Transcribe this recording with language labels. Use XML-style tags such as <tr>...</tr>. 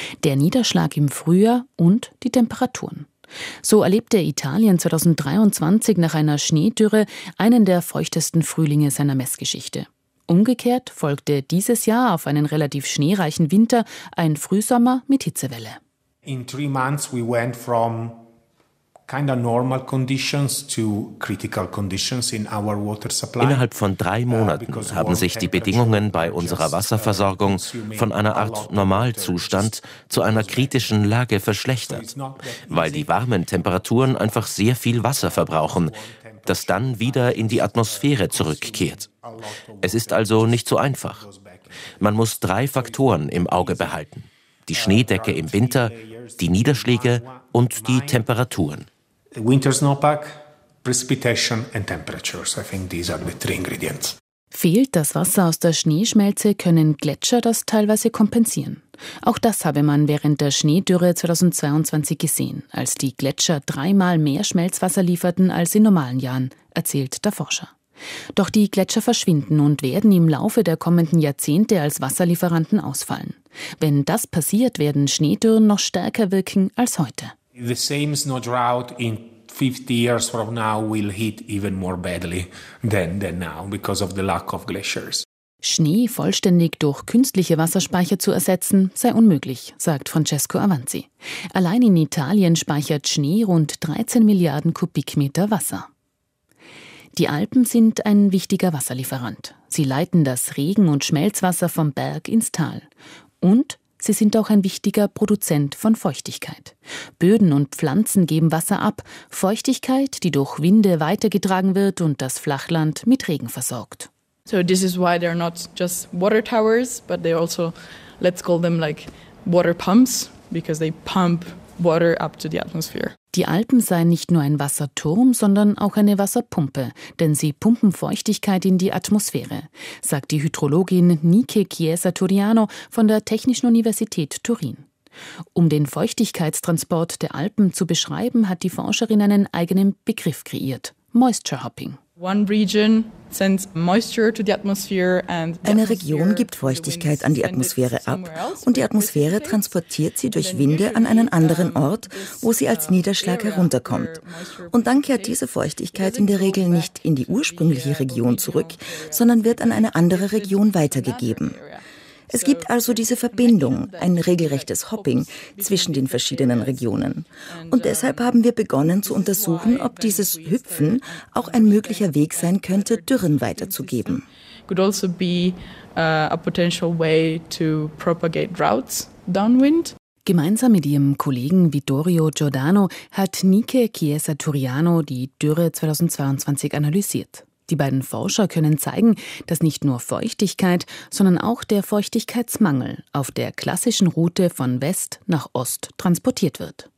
<de>Der Niederschlag im Frühjahr und die Temperaturen. So erlebte Italien 2023 nach einer Schneedürre einen der feuchtesten Frühlinge seiner Messgeschichte. Umgekehrt folgte dieses Jahr auf einen relativ schneereichen Winter ein Frühsommer mit Hitzewelle.</de> <en>In 3 months we went from kind of normal conditions to critical conditions in our water supply.</en> <de>Innerhalb von 3 Monaten haben sich die Bedingungen bei unserer Wasserversorgung von einer Art Normalzustand zu einer kritischen Lage verschlechtert, weil die warmen Temperaturen einfach sehr viel Wasser verbrauchen, das dann wieder in die Atmosphäre zurückkehrt. Es ist also nicht so einfach. Man muss 3 Faktoren im Auge behalten: die Schneedecke im Winter, die Niederschläge und die Temperaturen.</de> <en>Winter snowpack, precipitation and temperatures. I think these are the 3 ingredients.</en> <de>Fehlt das Wasser aus der Schneeschmelze, können Gletscher das teilweise kompensieren. Auch das habe man während der Schneedürre 2022 gesehen, als die Gletscher 3-mal mehr Schmelzwasser lieferten als in normalen Jahren, erzählt der Forscher. Doch die Gletscher verschwinden und werden im Laufe der kommenden Jahrzehnte als Wasserlieferanten ausfallen. Wenn das passiert, werden Schneedürren noch stärker wirken als heute.</de> <en>The same snow drought in 50 years from now will hit even more badly than now because of the lack of glaciers.</en> <de>Schnee vollständig durch künstliche Wasserspeicher zu ersetzen, sei unmöglich, sagt Francesco Avanzi. Allein in Italien speichert Schnee rund 13 Milliarden Kubikmeter Wasser. Die Alpen sind ein wichtiger Wasserlieferant. Sie leiten das Regen- und Schmelzwasser vom Berg ins Tal. Und sie sind auch ein wichtiger Produzent von Feuchtigkeit. Böden und Pflanzen geben Wasser ab, Feuchtigkeit, die durch Winde weitergetragen wird und das Flachland mit Regen versorgt.</de> <en>So this is why they're not just water towers, but they also, let's call them like water pumps, because they pump water up to the atmosphere.</en> <de>Die Alpen seien nicht nur ein Wasserturm, sondern auch eine Wasserpumpe, denn sie pumpen Feuchtigkeit in die Atmosphäre, sagt die Hydrologin Nike Chiesa Turiano von der Technischen Universität Turin. Um den Feuchtigkeitstransport der Alpen zu beschreiben, hat die Forscherin einen eigenen Begriff kreiert: Moisture Hopping.</de> <en>One region sends moisture to the atmosphere and</en> <de>eine Region gibt Feuchtigkeit an die Atmosphäre ab und die Atmosphäre transportiert sie durch Winde an einen anderen Ort, wo sie als Niederschlag herunterkommt. Und dann kehrt diese Feuchtigkeit in der Regel nicht in die ursprüngliche Region zurück, sondern wird an eine andere Region weitergegeben. Es gibt also diese Verbindung, ein regelrechtes Hopping zwischen den verschiedenen Regionen. Und deshalb haben wir begonnen zu untersuchen, ob dieses Hüpfen auch ein möglicher Weg sein könnte, Dürren weiterzugeben.</de> <en>Could also be a potential way to propagate droughts downwind.</en> <de>Gemeinsam mit ihrem Kollegen Vittorio Giordano hat Nike Chiesa Turiano die Dürre 2022 analysiert. Die beiden Forscher können zeigen, dass nicht nur Feuchtigkeit, sondern auch der Feuchtigkeitsmangel auf der klassischen Route von West nach Ost transportiert wird.</de>